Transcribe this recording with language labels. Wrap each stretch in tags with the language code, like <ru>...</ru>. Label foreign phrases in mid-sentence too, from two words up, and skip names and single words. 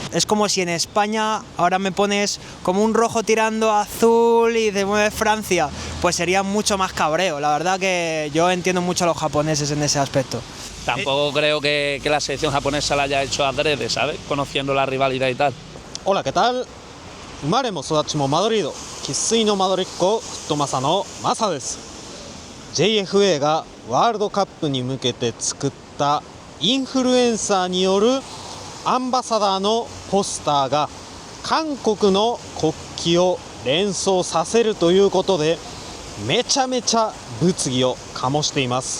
<es>Es como si en España ahora me pones como un rojo tirando a azul y te mueves Francia. Pues sería mucho más cabreo. La verdad que yo entiendo mucho a los japoneses en ese aspecto. Tampoco creo que la selección japonesa la haya hecho adrede, ¿sabes? Conociendo la rivalidad y tal. Hola, ¿qué tal?</es> <ja>生まれも育ちもマドリード、生粋のマドリッコ、フットマサのマサです。 JFA がワールドカップに向けて作ったインフルエンサーによるアンバサダーのポスターが韓国の国旗を連想させるということでめちゃめちゃ物議を醸しています。</ja>